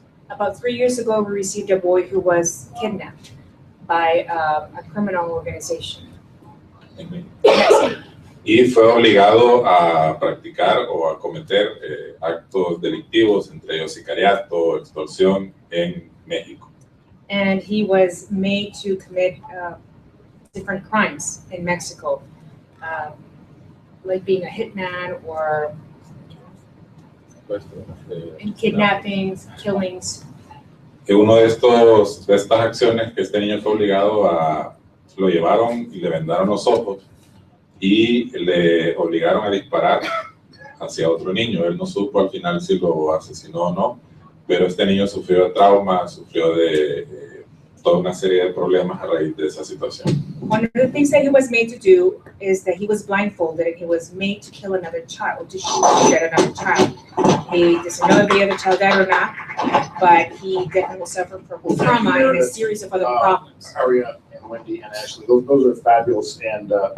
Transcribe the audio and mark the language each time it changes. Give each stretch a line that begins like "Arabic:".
English: About 3 years ago, we received a boy who was kidnapped by a criminal organization.
Spanish: Y fue obligado a practicar o a cometer actos delictivos, entre ellos sicariato, extorsión, en México.
English: And he was made to commit different crimes in Mexico, like being a hitman or in kidnappings, killings.
Spanish: Uno de estas acciones que este niño fue obligado a, lo llevaron y le vendaron los ojos y le obligaron a disparar hacia otro niño. Él no supo al final si lo asesinó o no, pero este niño sufrió de trauma, sufrió de toda una serie de problemas a raíz de esa situación.
English: One of the things that he was made to do is that he was blindfolded and he was made to kill another child, to shoot at another child. He doesn't know if the other child died or not, but he definitely suffered from trauma and a series of other problems. Aria and Wendy and Ashley, those are fabulous, and